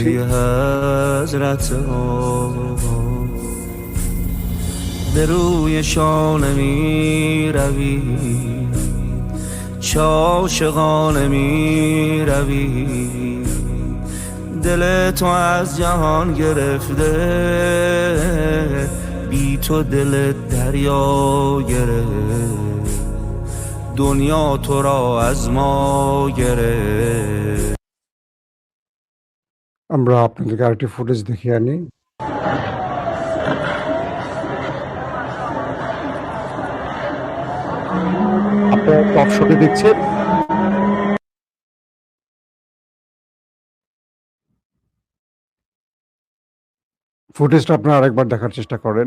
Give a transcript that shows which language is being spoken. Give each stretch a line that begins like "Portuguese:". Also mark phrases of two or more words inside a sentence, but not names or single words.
Persian: ای حضرت به روی شانه می روی عاشقانه می روی دل تو از جهان گرفته بی تو دل دریا گرفت دنیا تو را از ما گرفت
Bangla: আমরা আপনাদেরকে আরেকটি ফুটেজ দেখিয়ে আনি। আপনারা টপ শটে দেখছেন ফুটেজটা, আপনারা আরেকবার দেখার চেষ্টা করেন।